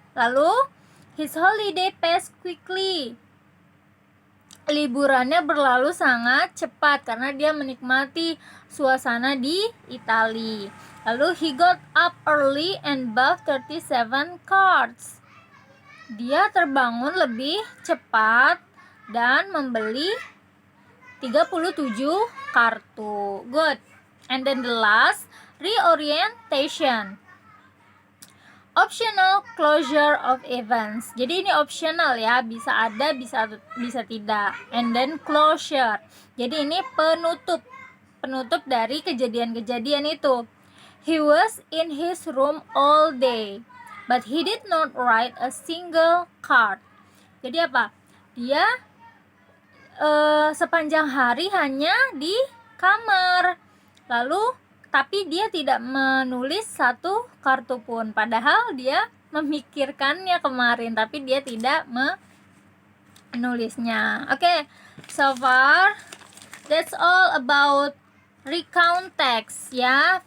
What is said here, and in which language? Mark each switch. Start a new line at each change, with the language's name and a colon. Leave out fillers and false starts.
English: Lalu his holiday passed quickly.
Indonesian: Liburannya berlalu sangat cepat karena dia menikmati suasana di Italia.
English: Lalu he got up early and bought 37 cards.
Indonesian: Dia terbangun lebih cepat dan membeli 37 kartu.
English: Good. And then the last, reorientation. Optional closure of events.
Indonesian: Jadi ini optional ya, bisa ada, bisa tidak.
English: And then closure.
Indonesian: Jadi ini penutup dari kejadian-kejadian itu.
English: He was in his room all day, but he did not write a single card.
Indonesian: Jadi apa? Dia sepanjang hari hanya di kamar. Lalu tapi dia tidak menulis satu kartu pun, padahal dia memikirkannya kemarin, tapi dia tidak menulisnya.
English: Oke, so far that's all about recount text ya.